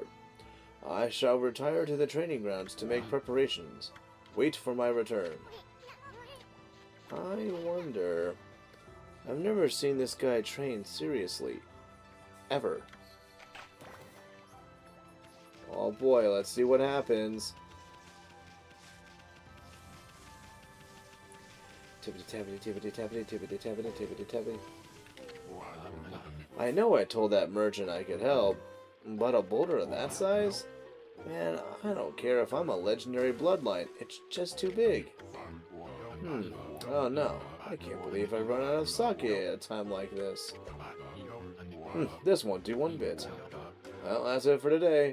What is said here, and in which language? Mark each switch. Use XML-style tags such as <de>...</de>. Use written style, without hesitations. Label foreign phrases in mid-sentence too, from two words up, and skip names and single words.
<en>I shall retire to the training grounds to make preparations. Wait for my return. I wonder... I've never seen this guy train seriously. Ever. Oh boy, let's see what happens. Tippity tappity tippity tippity tappity tippity tappity. I know I told that merchant I could help, but a boulder of that size? Man, I don't care if I'm a legendary bloodline. It's just too big. Oh no. I can't believe I run out of sake at a time like this. This won't do one bit. Well, that's it for today.</en>